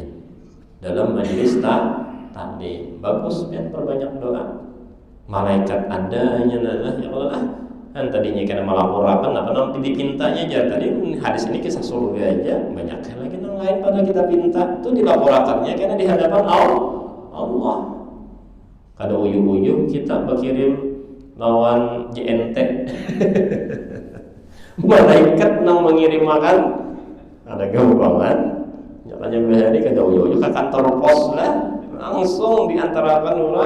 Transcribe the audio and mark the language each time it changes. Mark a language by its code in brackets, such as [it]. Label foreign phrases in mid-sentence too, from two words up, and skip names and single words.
[id] Dalam majelis taklim bagus ya, perbanyak doa. [bjn] Malaikat adanya ya Allah. Kan tadinya kena melaporkan apa namanya dipintanya aja tadi hadis ini kisah surga aja banyak lagi yang lain pada kita pinta itu dilaporkannya karena di hadapan Allah. Kada uyuh-uyuh kita berkirim lawan JNT malaikat nang mengirim makan ada gampangan nyatanya behari kada uyuh-uyuh ke kantor pos lah langsung diantarakan orang.